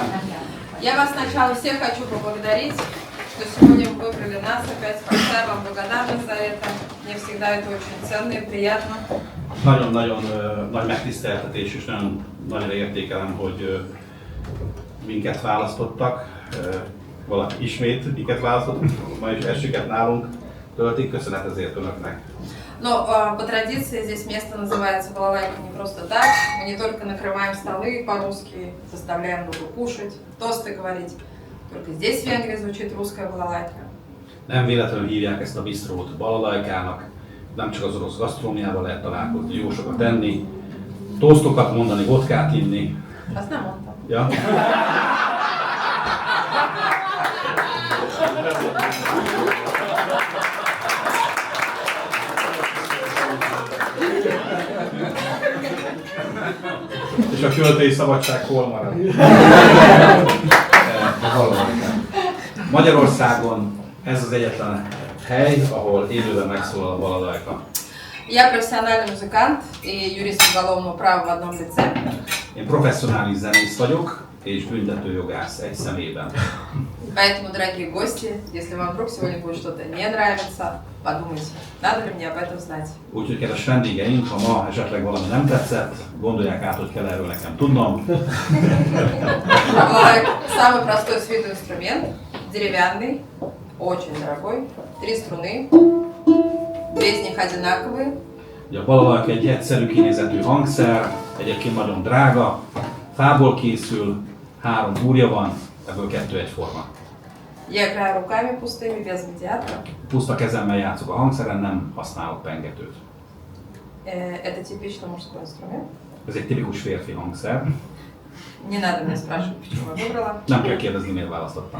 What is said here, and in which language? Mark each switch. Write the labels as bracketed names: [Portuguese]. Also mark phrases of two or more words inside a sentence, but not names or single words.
[Russian] Я вас сначала всех хочу поблагодарить, что сегодня вы выбрали нас опять. Большая вам благодарность за это. Мне всегда это очень ценно и приятно. [Hungarian] Nagyon-nagyon nagy megtiszteltetés, és nagyon nagyra értékelem, hogy minket választottak. valaki ismét miket választott, ma is estüket nálunk töltik, köszönet ezért önöknek. [Russian] Но по традиции здесь место называется балалайка не просто так. Мы не только накрываем столы по-русски, заставляем друг кушать, тосты говорить. Только здесь в Венгрии звучит русская балалайка. [Hungarian] Nem véletlenül hívják ezt a bistrót balalajkának, nem csak az orosz gasztróniával lehet találkozni, jó sokat enni, tosztokat mondani, vodkát inni. Azt nem mondtam. Ja? És a költői szabadság hol marad? Magyarországon ez az egyetlen hely, ahol élőben megszólal a balalajka. [Russian] Я профессиональный музыкант и юрист уголовного права в одном лице. [Hungarian] Én professzionális zenész vagyok, és büntetőjogász egy személyben. [Russian] Поэтому, дорогие гости, если вам вдруг сегодня будет что-то не нравиться, подумайте, надо ли мне об этом знать. [Hungarian] Úgyhogy kedves vendégeink, ha ma esetleg valami nem tetszett, gondolják át, hogy kell erről nekem tudnom. [Russian] Самый простой с виду инструмент, деревянный, очень дорогой, 3 струны, 2 из них одинаковые. [Hungarian] Ugye a balalajka egy egyszerű kinézetű hangszer, egyébként nagyon drága, fából készül, 3 búrja van, ebből 2 egyforma. [Russian] Я играю руками пустыми, без медиатора. [Hungarian] Puszta kezemmel játszok a hangszeren, nem használok pengetőt. [Russian] Это типично мужской инструмент. [Hungarian] Ez egy tipikus férfi hangszer. [Russian] Не надо меня спрашивать, почему я выбрала. [Hungarian] Nem kell kérdezni, miért választottam.